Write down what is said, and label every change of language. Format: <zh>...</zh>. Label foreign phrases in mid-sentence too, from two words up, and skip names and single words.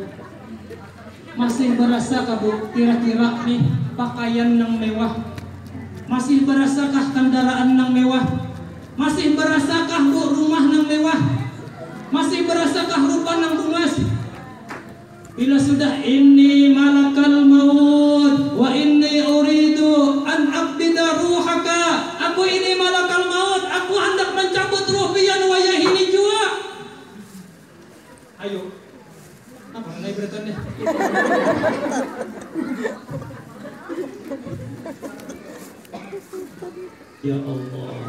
<bjn>Masih berasakah bu kira-kira nih pakaian yang mewah? Masih berasakah kendaraan yang mewah? Masih berasakah bu rumah yang mewah? Masih berasakah rupa yang bungas? Bila sudah ini</bjn> <ar>ملك الموت وإني أريد أن أقبض روحك.</ar> <bjn>Aku ini malakal maut, aku hendak mencabut ruh pian wayah ini jua. Ayo. Apa naik beretannya?</bjn> <ar>يا الله.</ar>